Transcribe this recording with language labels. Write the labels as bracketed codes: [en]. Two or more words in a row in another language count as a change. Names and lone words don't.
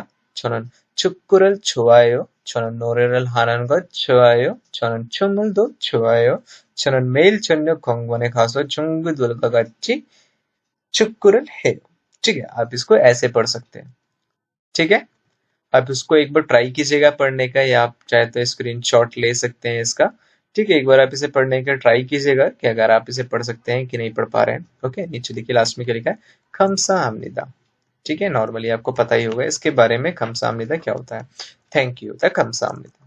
[ko] 저는 축구를 좋아해요. 저는 노래를 하는 것 좋아해요. 저는 춤을도 좋아해요. 저는 매일 저녁 공원에 가서 친구들과 같이 축구를 해요। [hi] ठीक है, आप इसको ऐसे पढ़ सकते हैं। ठीक है, आप इसको एक बार ट्राई कीजिएगा पढ़ने का, या आप चाहे तो स्क्रीनशॉट ले सकते हैं इसका। ठीक है, एक बार आप इसे पढ़ने का ट्राई कीजिएगा कि अगर आप इसे पढ़ सकते हैं कि नहीं पढ़ पा रहे हैं। ओके, नीचे देखिए लास्ट में क्या लिखा है, [ko] 감사 합니다. [hi] ठीक है, नॉर्मली आपको पता ही होगा इसके बारे में, [ko] 감사 합니다 [hi] क्या होता है, [en] thank you [hi] होता है [ko] 감사 합니다.